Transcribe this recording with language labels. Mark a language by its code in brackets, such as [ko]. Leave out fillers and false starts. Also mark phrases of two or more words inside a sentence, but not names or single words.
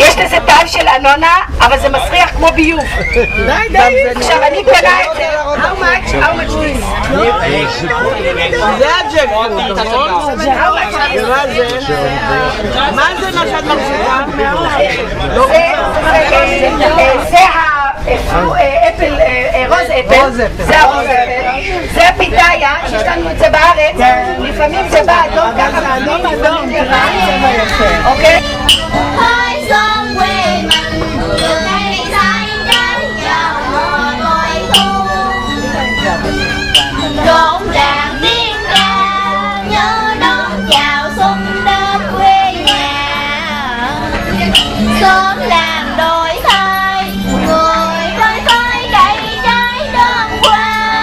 [he] איזה טעם של אנונה, אבל זה מסריח כמו ביוב. די. עכשיו אני קונה את זה. [en] How much this? [he] זה הג'קפרוט, נכון? מה זה מה שאת מחזיקה? זה [en] rose apple, [he] זה הפיתאיה, שיש לנו את זה בארץ, לפעמים זה בא אדום ככה, אדום, אוקיי? [vi] Rộn ràng tiếng ca nhớ đón chào xuân đến quê nhà, xóm làng đổi thay người khơi khơi đầy trái đơn qua,